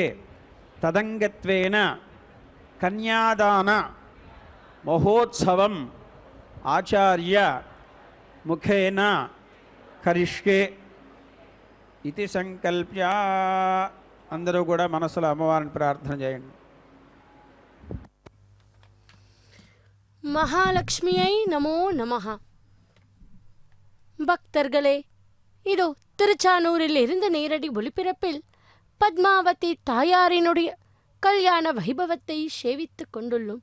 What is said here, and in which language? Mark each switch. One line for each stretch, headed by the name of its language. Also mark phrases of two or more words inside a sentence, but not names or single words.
Sanskrit: तदंगत्वेन कन्यादान महोत्सवम् आचार्य मुखेन करिष्ये इति संकल्प्य
Telugu: అందరూ కూడా మనసులో అమ్మవారిని ప్రార్థన చేయండి।
Tamil: மகாலட்சுமியை நமோ நமஹ. பக்தர்களே, இதோ திருச்சானூரில் இருந்து நேரடி ஒளிபரப்பில் பத்மாவதி தாயாரினுடைய கல்யாண வைபவத்தை சேவித்துக் கொண்டுள்ளோம்.